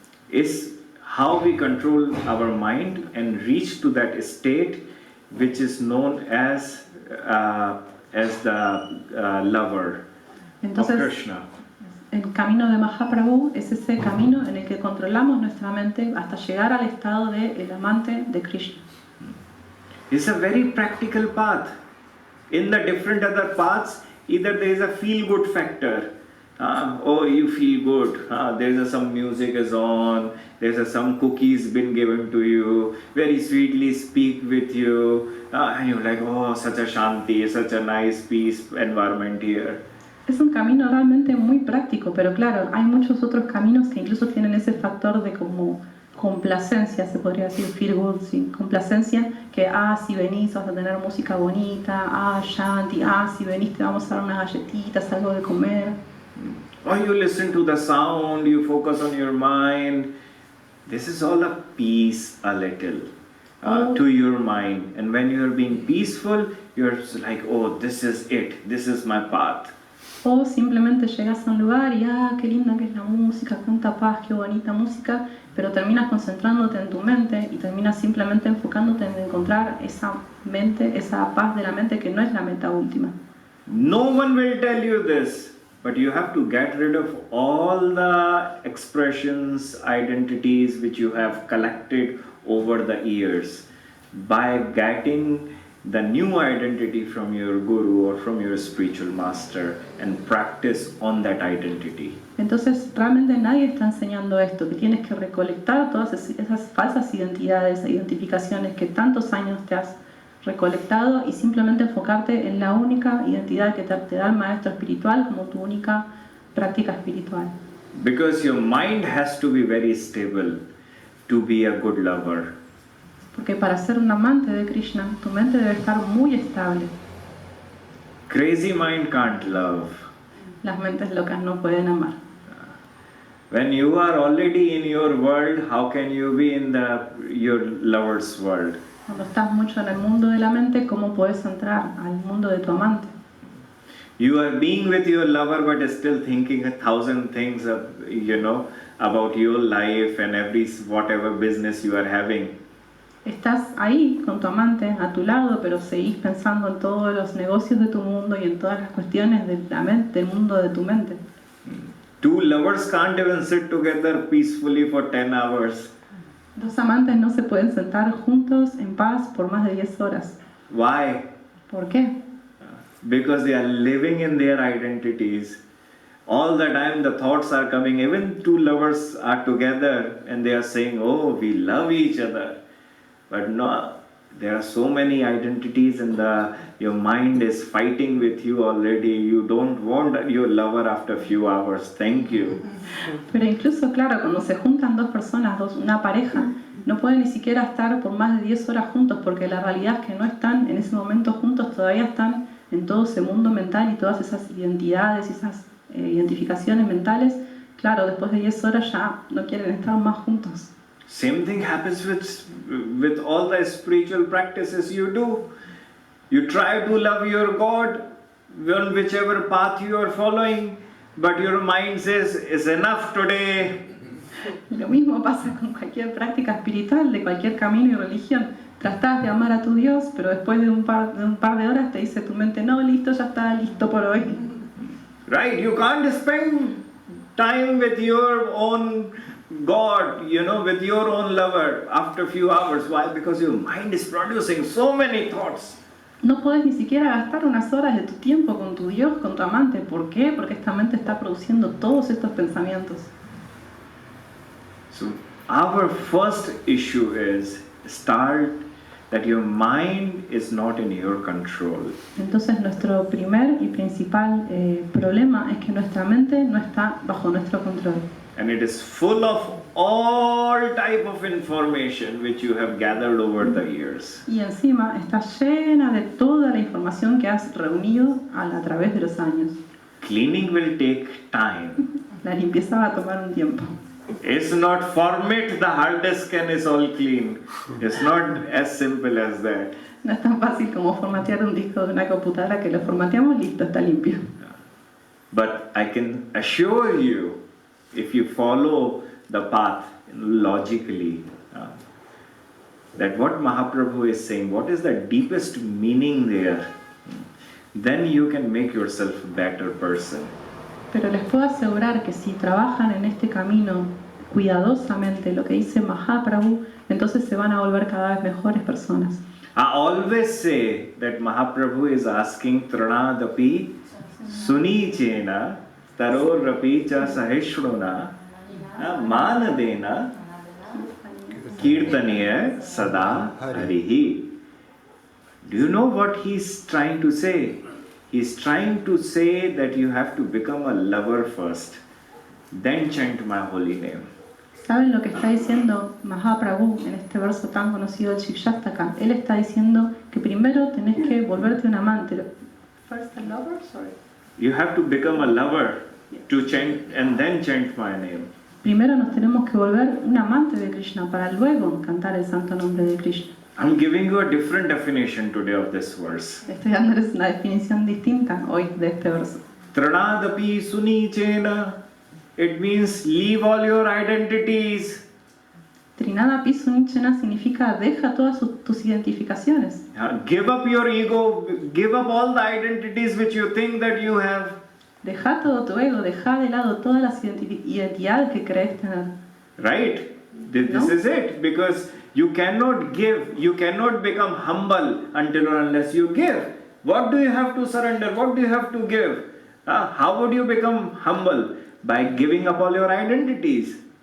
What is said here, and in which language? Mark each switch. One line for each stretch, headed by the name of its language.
English: is how we control our mind and reach to that state which is known as the lover of Krishna.
Spanish: El camino de Mahaprabhu es ese camino en el que controlamos nuestra mente hasta llegar al estado de el amante de Krishna.
English: It's a very practical path. In the different other paths, either there is a feel-good factor. Oh, you feel good. There's some music is on. There's some cookies been given to you. Very sweetly speak with you. And you're like, oh, such a shanti, such a nice peace environment here.
Spanish: Es un camino realmente muy práctico, pero claro, hay muchos otros caminos que incluso tienen ese factor de como complacencia, se podría decir,
English: feel good,
Spanish: sí, complacencia, que si venís vas a tener música bonita, shanti, si venís te vamos a dar unas galletitas, algo de comer.
English: Or you listen to the sound, you focus on your mind. This is all a peace a little to your mind. And when you're being peaceful, you're like, oh, this is it, this is my path.
Spanish: O simplemente llegas a un lugar y qué linda que es la música, cuánta paz, qué bonita música, pero terminas concentrándote en tu mente y terminas simplemente enfocándote en encontrar esa mente, esa paz de la mente que no es la meta última.
English: No one will tell you this, but you have to get rid of all the expressions, identities which you have collected over the years by getting the new identity from your guru or from your spiritual master and practice on that identity.
Spanish: Entonces realmente nadie está enseñando esto, que tienes que recolectar todas esas falsas identidades e identificaciones que tantos años te has recolectado y simplemente enfocarte en la única identidad que te da el maestro espiritual como tu única práctica espiritual.
English: Because your mind has to be very stable to be a good lover.
Spanish: Porque para ser un amante de Krishna, tu mente debe estar muy estable.
English: Crazy mind can't love.
Spanish: Las mentes locas no pueden amar.
English: When you are already in your world, how can you be in your lover's world?
Spanish: Cuando estás mucho en el mundo de la mente, ¿cómo puedes entrar al mundo de tu amante?
English: You are being with your lover, but still thinking 1,000 things, about your life and whatever business you are having.
Spanish: Estás ahí con tu amante a tu lado, pero seguís pensando en todos los negocios de tu mundo y en todas las cuestiones de la mente, del mundo de tu mente.
English: Two lovers can't even sit together peacefully for 10 hours.
Spanish: Dos amantes no se pueden sentar juntos en paz por más de 10 horas.
English: Why?
Spanish: ¿Por qué?
English: Because they are living in their identities. All the time the thoughts are coming. Even two lovers are together and they are saying, oh, we love each other. But no, there are so many identities and your mind is fighting with you already. You don't want your lover after a few hours. Thank you.
Spanish: Pero incluso, claro, cuando se juntan dos personas, una pareja, No pueden ni siquiera estar por más de 10 horas juntos porque la realidad es que no están en ese momento juntos, todavía están en todo ese mundo mental y todas esas identidades y esas identificaciones mentales. Claro, después de 10 horas ya no quieren estar más juntos.
English: Same thing happens with all the spiritual practices you do. You try to love your God on whichever path you are following, but your mind says, it's enough today.
Spanish: Lo mismo pasa con cualquier práctica espiritual, de cualquier camino y religión. Tratás de amar a tu Dios, pero después de un par de horas te dice tu mente, no, listo, ya está, listo por hoy.
English: Right? You can't spend time with your own God, with your own lover after a few hours. Why? Because your mind is producing so many thoughts.
Spanish: No podés ni siquiera gastar unas horas de tu tiempo con tu Dios, con tu amante. ¿Por qué? Porque esta mente está produciendo todos estos pensamientos.
English: So our first issue is start that your mind is not in your control.
Spanish: Entonces nuestro primer y principal problema es que nuestra mente no está bajo nuestro control.
English: And it is full of all type of information which you have gathered over the years.
Spanish: Y encima está llena de toda la información que has reunido a través de los años.
English: Cleaning will take time.
Spanish: La limpieza va a tomar un tiempo.
English: It's not format the hard disk and it's all clean. It's not as simple as that.
Spanish: No es tan fácil como formatear un disco de una computadora que lo formateamos, listo, está limpio.
English: But I can assure you, if you follow the path logically, that what Mahaprabhu is saying, what is the deepest meaning there, then you can make yourself a better person.
Spanish: Pero les puedo asegurar que si trabajan en este camino cuidadosamente lo que dice Mahaprabhu, entonces se van a volver cada vez mejores personas.
English: I always say that Mahaprabhu is asking
Sanskrit: Tranadapi Suni Chena Taro Rapi Cha Sahishruna Manadena Kirtaniya Sada Harihi.
English: Do you know what he's trying to say? He's trying to say that you have to become a lover first, then chant my holy name.
Spanish: ¿Saben lo que está diciendo Mahaprabhu en este verso tan conocido del Shikshastaka? Él está diciendo que primero tenés que volverte un amante.
English: First a lover, sorry. You have to become a lover to chant and then chant my name.
Spanish: Primero nos tenemos que volver un amante de Krishna para luego cantar el santo nombre de Krishna.
English: I'm giving you a different definition today of this verse.
Spanish: Estoy dándoles una definición distinta hoy de este verso.
Sanskrit: Tranadapi Suni Chena.
English: It means leave all your identities.
Spanish: Trinada Pisunichena significa deja todas tus identificaciones.
English: Give up your ego. Give up all the identities which you think that you have.
Spanish: Deja todo tu ego, deja de lado todas las identidades que crees tener.
English: Right? This is it. Because you cannot give, you cannot become humble until or unless you give. What do you have to surrender? What do you have to give? How would you become humble? By giving up all your identities.